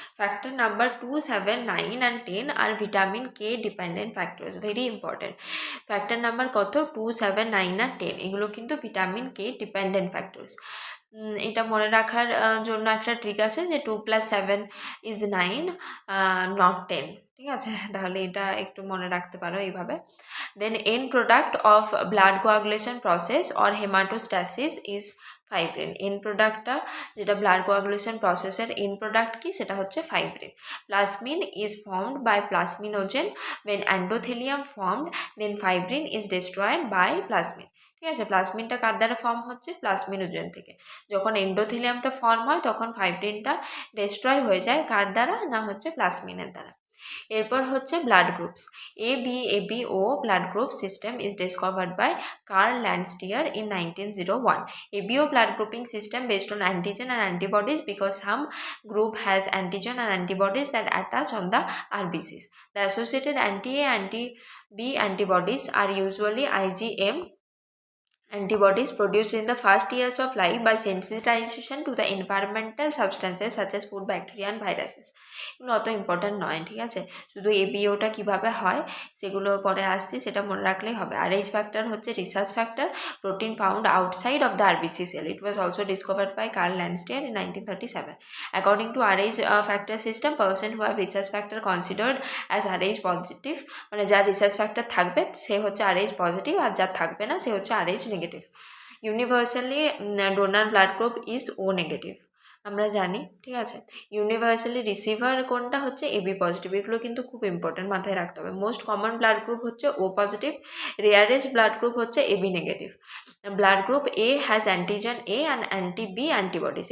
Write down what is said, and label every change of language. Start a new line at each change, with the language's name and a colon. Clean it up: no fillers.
English: Factor number 2, 7, 9 and 10 আর vitamin K dependent factors, very important. Factor number কত?
Bangla: 2, 7, 9 আর 10, এগুলো কিন্তু vitamin K dependent factors. এটা মনে রাখার জন্য একটা ট্রিক আছে যে 2 + 7 = 9, নট 10। ঠিক আছে, তাহলে এটা একটু মনে রাখতে পারো এইভাবে।
English: Then end product of blood coagulation process or hematostasis is fibrin.
Bangla: And প্রোডাক্টটা যেটা ব্লাড কোয়াগুলেশন প্রসেসের এন্ড প্রোডাক্ট কি, সেটা হচ্ছে fibrin.
English: Plasmin is formed by plasminogen when endothelium formed, then fibrin is destroyed by plasmin.
Bangla: ঠিক আছে, প্লাজমিনটা কার দ্বারা ফর্ম হচ্ছে? প্লাজমিনোজেন থেকে। যখন এন্ডোথেলিয়ামটা ফর্ম হয় তখন ফাইব্রিনটা ডেস্ট্রয় হয়ে যায় কার দ্বারা? না হচ্ছে প্লাজমিনের দ্বারা। এরপর হচ্ছে blood groups.
English: ABO blood group system is discovered by Karl Landsteiner in 1901. ABO blood grouping system based on antigen and antibodies because some group has antigen and antibodies that attach on the RBCs. The associated anti-A, anti-B antibodies are usually IgM antibodies produced in the first years of life by sensitization to the environmental substances such as food, bacteria and viruses.
Bangla: এগুলো অত important নয়, ঠিক আছে, শুধু এবিওটা কীভাবে হয় সেগুলো পরে আসছি, সেটা মনে রাখলেই হবে।
English: RH factor হচ্ছে research factor, protein found outside of the RBC cell. It was also discovered by Karl Landsteiner in 1937. According to RH factor system, person who have research factor considered as RH positive,
Bangla: মানে যার research factor থাকবে সে হচ্ছে RH positive, আর যার থাকবে না সে হচ্ছে RH negative.
English: universally donor blood group is O negative,
Bangla: আমরা জানি। ঠিক আছে, ইউনিভার্সালি রিসিভার কোনটা হচ্ছে? AB positive. এগুলো কিন্তু খুব ইম্পর্টেন্ট, মাথায় রাখতে হবে। মোস্ট কমন ব্লাড গ্রুপ হচ্ছে ও পজিটিভ, রেয়ারেস্ট ব্লাড গ্রুপ হচ্ছে AB negative.
English: Blood group A has antigen A and anti B antibodies.